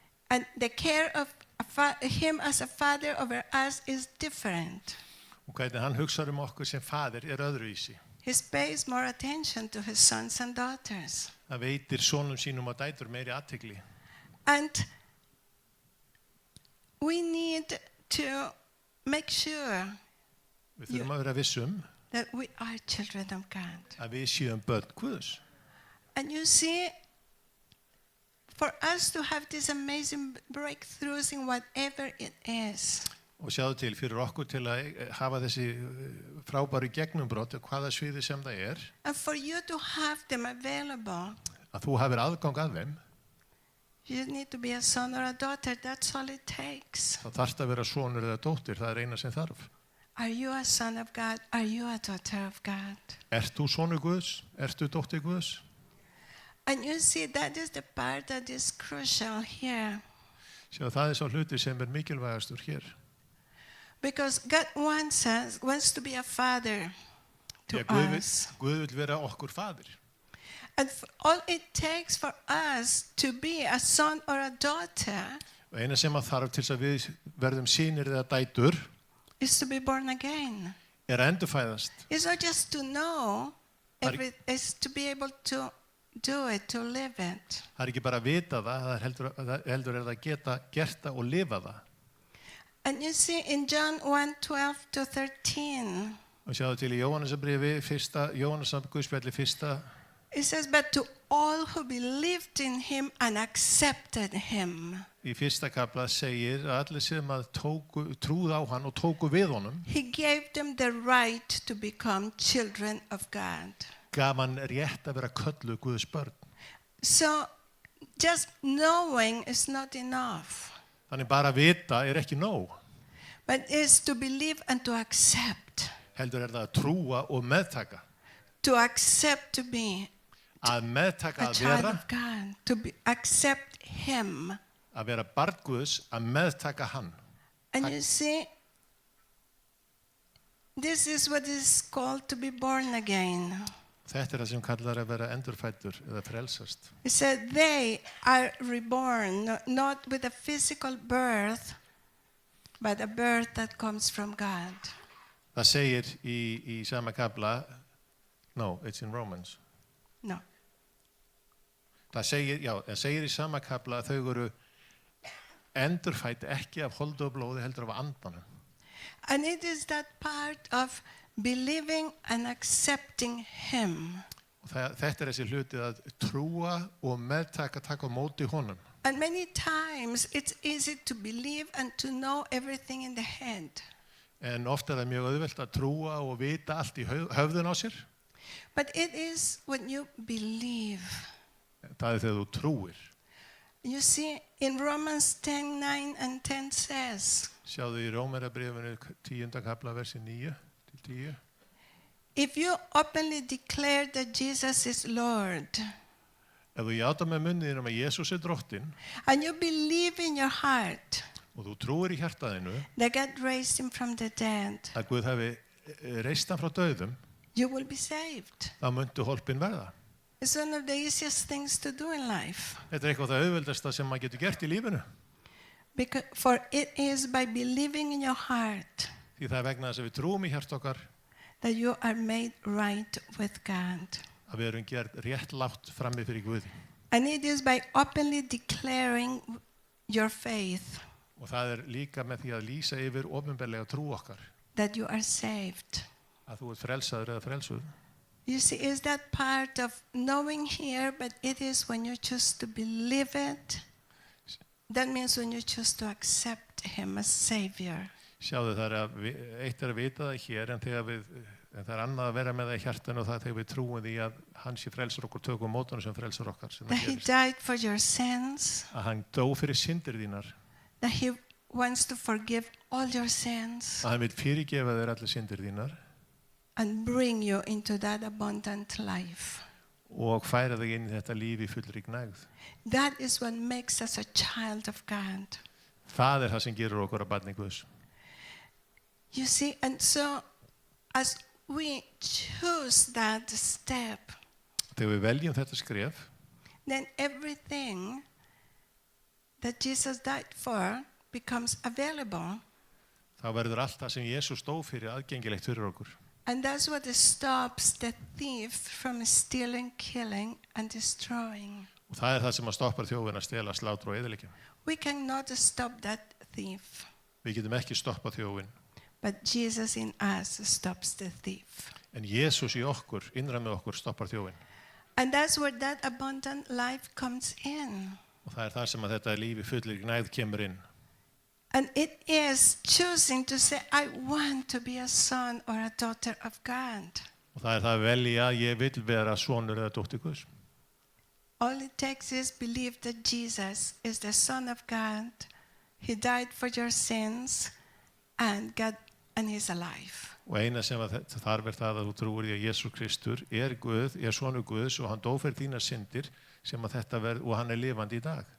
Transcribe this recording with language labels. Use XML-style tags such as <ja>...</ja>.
<en>And the care of him as a father over us is different.</en> <is>Og hvernig hann hugsar okkur sem faðir öðruvísi.</is> <en>He pays more attention to his sons and daughters.</en> <is>Það veitir sonum sínum og dætur meiri athygli.</is> <en>And we need to make sure</en> <is>Við þurfum að vera vissum</is> <en>that we are children of God.</en> <is>að við séum börn Guðs.</is> <en>And you see, for us to have these amazing breakthroughs in whatever it is,</en> <is>Og sjáðu til, fyrir okkur til að hafa þessi frábæru gegnumbrot, hvaða sviði sem það</is> <en>and for you to have them available,</en> <is>að þú hafir aðgang að þeim,</is> <en>you need to be a son or a daughter. That's all it takes.</en> <is>þá þarft að vera sonur eða dóttir, það eina sem þarf.</is> <en>Are you a son of God? Are you a daughter of God?</en> <is>Ert þú sonur Guðs? Ertu dóttir Guðs?</is> <en>And you see, that is the part that is crucial here.</en> <is>Sjá, það er sá hluti sem er mikilvægastur hér.</is> <en>Because God wants to be a father to us.</en> <is>Guð vill vera okkur fadir.</is> <en>And all it takes for us to be a son or a daughter</en> <is>Og eina sem að þarf til þess að við verðum synir eða dætur</is> <en>is to be born again.</en> <is>er að endurfæðast.</is> <en>It's not just to know, Har- it's to be able to do it, to live it.</en> <is>Það er ekki bara að vita það heldur er það að geta gert það og lifa það.</is> <en>And you see in John 1:12-13,</en> <is>Og sjáðu til í Jóhannesarbrifi, Jóhannesarguðspjalli fyrsta,</is> <en>it says, but to all who believed in him and accepted him,</en> <is>í fyrsta kafla segir að allir sem að trúðu á hann og tóku við honum,</is> <en>he gave them the right to become children of God.</en> <is>gaf hann rétt að vera kölluð Guðs börn.</is> <en>So just knowing is not enough,</en> <is>Þannig bara að vita er ekki nóg.</is> <en>but is to believe and to accept.</en> <is>Heldur er það að trúa og meðtaka.</is> <en>To accept to be</en> <is>Að meðtaka</is> <en>a</en> <is>að</is> <en>child</en> <is>vera,</is> <en>of God, to accept him.</en> <is>að vera barn Guðs, að meðtaka hann.</is> <en>And you see, this is what is called to be born again.</en> <is>Þetta er það sem kallar að vera endurfæddur eða frelsast.</is> <en>It said they are reborn, not with a physical birth, but a birth that comes from God.</en> <is>Það segir í sama kafla,</is> <en>no, it's in Romans. No.</en> <is>Það segir í sama kafla að þau eru endurfædd ekki af holdi og blóði heldur af andanum.</is> <en>And it is that part of believing and accepting him.</en> <is>Og þetta er þessi hluti að trúa og meðtaka, taka á móti honum.</is> <en>And many times it's easy to believe and to know everything in the head.</en> <is>En ofta er það mjög auðvelt að trúa og vita allt í höfðun á sér.</is> <en>But it is when you believe.</en> <is>Það er þegar þú trúir.</is> <en>You see, in Romans 10:9 and 10 says,</en> <is>Sjáðu í Rómverjabréfinu 10. kafla versi 9-10.</is> <en>if you openly declare that Jesus is Lord,</en> <is>Ef þú játar með munniðinum að Jesús er drottinn</is> <en>and you believe in your heart</en> <is>og þú trúir í hjartaðinu</is> <en>that God raised him from the dead,</en> <is>að Guð hafi reist hann frá dauðum,</is> <en>you will be saved.</en> <is>þá muntu hólpin verða.</is> <en>It's one of the easiest things to do in life.</en> <is>Þetta er eitthvað það auðveldasta sem maður getur gert í lífinu.</is> <en>For it is by believing in your heart</en> <is>Því það er vegna þess að við trúum í hjart okkar</is> <en>that you are made right with God.</en> <is>að við erum gerð rétt látt frammi fyrir Guði.</is> <en>And it is by openly declaring your faith</en> <is>Og það er líka með því að lýsa yfir opinberlega trú okkar</is> <en>that you are saved.</en> <is>að þú ert frelsaður eða frelsuð.</is> <en>You see, is that part of knowing here, but it is when you choose to believe it. That means when you choose to accept him as Savior.</en> <is>Sjáðu, það er eitt er að vita það hér en það er annað að vera með það í hjartanu og það þegar við trúum því að hann sé frelsar okkur, tökum mótunum sem frelsar okkar sem</is> <en>That</en> <is>það</is> <en>he</en> <is>gerist.</is> <en>died for your sins.</en> <is>Að hann dó fyrir syndir þínar,</is> <en>That he wants to forgive all your sins</en> <is>að hann vil fyrirgefa þér allir syndir þínar</is> <en>and bring you into that abundant life.</en> <is>og færa þig inn í þetta líf í fullri gnægð.</is> <en>That is what makes us a child of God.</en> <is>Það er það sem gerur okkur að barni Guðs.</is> <en>You see, and so as we choose that step,</en> <is>Þegar við veljum þetta skref,</is> <en>then everything that Jesus died for becomes available.</en> <is>þá verður allt það sem Jesús stóð fyrir aðgengilegt fyrir okkur.</is> <en>And that's what stops the thief from stealing, killing, and destroying.</en> <is>Og það er það sem að stoppar þjófinn að stela, slátra og eyðileggja.</is> <en>We cannot stop that thief,</en> <is>Við getum ekki stoppað þjófinn,</is> <en>but Jesus in us stops the thief.</en> <is>en Jesús í okkur, innra með okkur, stoppar þjófinn.</is> <en>And that's where that abundant life comes in.</en> <is>Og það er það sem að þetta líf í fullri gnægð kemur inn.</is> <en>And it is choosing to say, I want to be a son or a daughter of God.</en> <is>Og það er það að velja að ég vil vera sonur eða dóttir Guðs.</is> <en>All it takes is believe that Jesus is the Son of God. He died for your sins and he's alive.</en> <is>Og eina sem þarf það að þú trúir í að Jesús Kristur Guð, sonur Guðs og hann dó fyrir þínar syndir sem að þetta og hann lifandi í dag.</is>